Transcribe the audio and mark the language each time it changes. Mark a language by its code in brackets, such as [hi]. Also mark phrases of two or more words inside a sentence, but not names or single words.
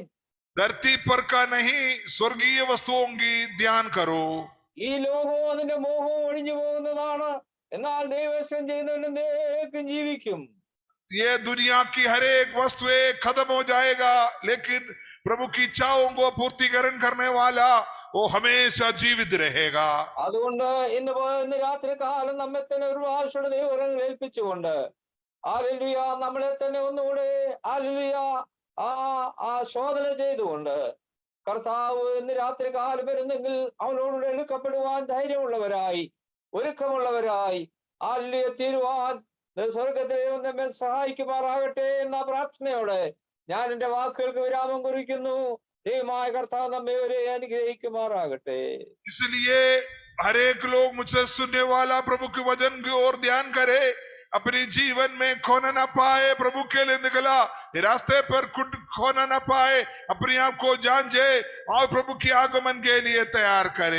[hi] धरती पर का नहीं, स्वर्गीय वस्तुओं की ध्यान करो। [ml] ഈ ലോകവും അതിന്റെ മോഹവും ഒഴിഞ്ഞു പോകുന്നതാണ്, എന്നാൽ ദൈവം ചെയ്യുന്നവനും ജീവിക്കും. [hi] ये दुनिया की हर एक वस्तु खत्म हो जाएगा, लेकिन प्रभु की इच्छाओं को पूर्तिकरण करने वाला वो हमेशा जीवित रहेगा। [ml] അതുകൊണ്ട് ഇന്ന് രാത്രി കാലം നമ്മെ തന്നെ ഒരു പ്രാവശ്യം ദൈവം ഏൽപ്പിച്ചുകൊണ്ട് ഹല്ലേലൂയ, നമ്മളെ തന്നെ ഒന്നുകൂടെ ഹല്ലേലൂയ ആ ശോധന ചെയ്തുകൊണ്ട് കർത്താവ് ഇന്ന് രാത്രി കാലം വരുന്നെങ്കിൽ അവനോട് എടുക്കപ്പെടുവാൻ ധൈര്യമുള്ളവരായി, ഒരുക്കമുള്ളവരായി ഹല്ലേലൂയ തീരുവാൻ സ്വർഗത്തിലെ നമ്മെ സഹായിക്കുമാറാകട്ടെ എന്ന പ്രാർത്ഥനയോടെ ഞാൻ എന്റെ വാക്കുകൾക്ക് വിരാമം കുറിക്കുന്നു. ദൈവമായ കർത്താവ് നമ്മെ വരെ അനുഗ്രഹിക്കുമാറാകട്ടെ. [hi] इसलिए हर एक लोग मुझसे सुनने वाला प्रभु के वचन की ओर ध्यान करे, अपने जीवन में खोना ना पाए। प्रभु के लिए निकला रास्ते पर खोना ना पाए, अपने आप को जांचे और प्रभु की आगमन के लिए तैयार करे।